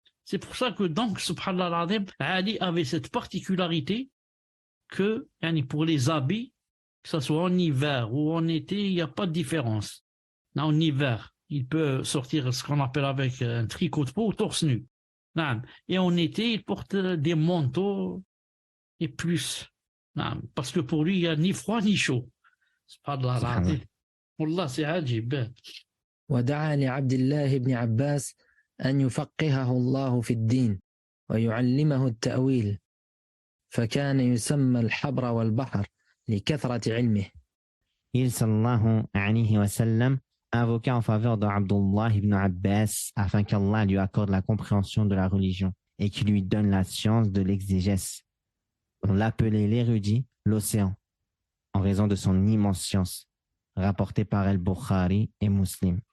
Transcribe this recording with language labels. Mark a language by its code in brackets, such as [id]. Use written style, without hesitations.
[fr] C'est pour ça que donc, subhanallah, Ali avait cette particularité que, pour les habits, que ce soit en hiver ou en été, il n'y a pas de différence. En hiver, il peut sortir ce qu'on appelle avec un tricot de peau torse nu. Et en été, il porte des manteaux et plus. Parce que pour lui, il n'y a ni froid ni chaud. C'est pas de la Wallah, c'est ajib. [ar] ودعا لعبد الله بن عباس أن يفقهه الله في الدين ويعلمه التأويل فكان يسمى الحبر والبحر لكثرة علمه. [fr] Il sallallahu alayhi wa sallam invoqua en faveur de Abdullah ibn Abbas afin qu'Allah lui accorde la compréhension de la religion et qu'il lui donne la science de l'exégèse. On l'appelait l'érudit, l'océan, en raison de son immense science, rapportée par Al-Bukhari et Muslim.